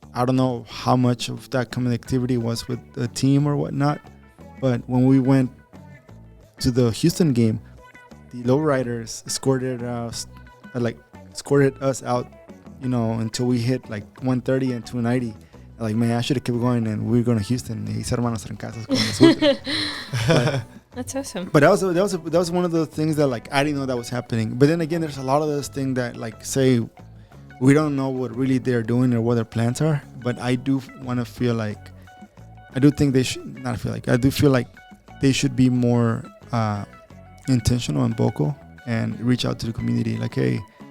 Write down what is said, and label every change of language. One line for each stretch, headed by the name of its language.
English: I don't know how much of that connectivity was with the team or whatnot, but when we went to the Houston game, the lowriders escorted us out, until we hit like 130 and 290. Like, man, I should have kept going, and we were going to Houston.
Spanish: Y hice hermanos en casas con los ultras.
English: That's awesome. But that was one of the things that, like, I didn't know that was happening. But then again, there's a lot of those things that, like, say we don't know what really they're doing or what their plans are. But I do want to feel like, I do think they should not feel like, I do feel like they should be more intentional and vocal and reach out to the community. Like, hey.